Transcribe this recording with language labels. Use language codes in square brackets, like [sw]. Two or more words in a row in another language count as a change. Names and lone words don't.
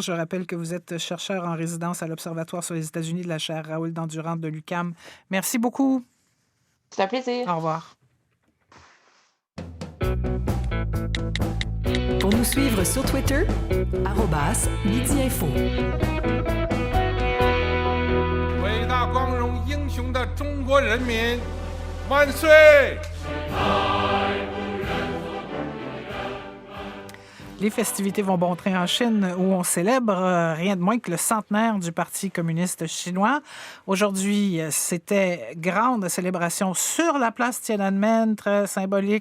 [fr] Je rappelle que vous êtes chercheur en résidence à l'Observatoire sur les États-Unis de la chaire Raoul Dandurand de l'UQAM. Merci beaucoup. C'est un plaisir. Au revoir. Pour nous suivre sur Twitter, @MidiInfo. [zh] 光荣英雄的中国人民万岁！ [fr] Les festivités vont bon train en Chine où on célèbre rien de moins que le centenaire du Parti communiste chinois. Aujourd'hui, c'était grande célébration sur la place Tiananmen, très symbolique.